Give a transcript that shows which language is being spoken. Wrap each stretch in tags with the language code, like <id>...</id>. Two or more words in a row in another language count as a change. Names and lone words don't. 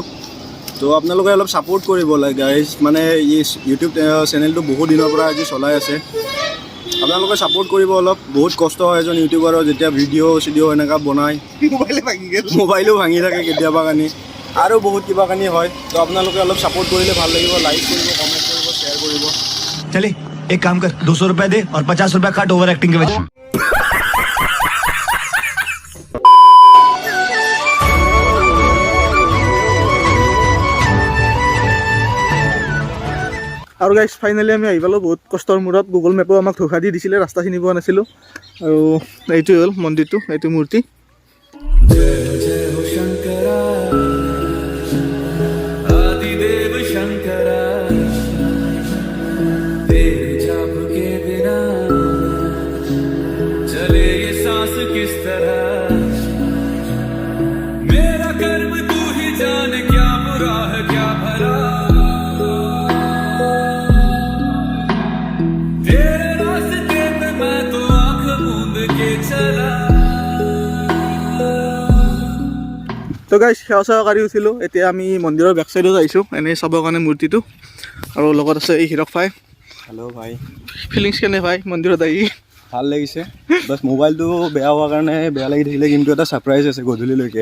<as>তো আপোনালোকে অলপ ছাপোৰ্ট কৰিব লাগে গাইজ, মানে এই ইউটিউব চেনেলটো বহুত দিনৰ পৰা আজি চলাই আছে, আপোনালোকে ছাপোৰ্ট কৰিব অলপ। বহুত কষ্ট হয় এজন ইউটিউবাৰৰ, যেতিয়া ভিডিঅ' এনেকুৱা বনায়, মোবাইলো ভাঙি থাকে কেতিয়াবা কানি, আৰু বহুত কিবা কানি হয়। তো আপোনালোকে অলপ ছাপোৰ্ট কৰিলে ভাল লাগিব, লাইক কৰিব, কমেণ্ট কৰিব, শ্বেয়াৰ কৰিব।</as> <hi>चले एक काम कर 200 रुपए दे और 50 रुपए काट</hi> <en>over acting</en> <hi>के वजह।</hi> <as>আৰু গাইছ, ফাইনেলি আমি আহি পালোঁ বহুত কষ্টৰ মূৰত। গুগল মেপো আমাক ধোকা দি দিছিলে, ৰাস্তা চিনি পোৱা নাছিলোঁ। আৰু এইটোৱে হ'ল মন্দিৰটো, এইটো মূৰ্তি।</as> <hi>जय जय हो शंकरा आदिदेव शंकरा तेरे जाप के बिना चले ये सांस किस तरह मेरा कर्म तू ही जाने क्या बुरा है क्या भला तेरे रास्ते पे मैं तो आंख मूंद के चला।</hi> <as>তো গাইছ, সেৱা চেৱা কৰি উঠিলোঁ। এতিয়া আমি মন্দিৰৰ</as> <en>back side</en> <as>আহিছোঁ, এনেই চাবৰ কাৰণে মূৰ্তিটো। আৰু লগত আছে এই হিৰক ভাই। হেল্ল' ভাই, ফিলিংছ কেনে ভাই মন্দিৰত আহি? ভাল লাগিছে, বাছ মোবাইলটো বেয়া হোৱাৰ কাৰণে বেয়া লাগি থাকিলে, কিন্তু এটা ছাৰপ্ৰাইজ আছে গধূলিলৈকে।</as>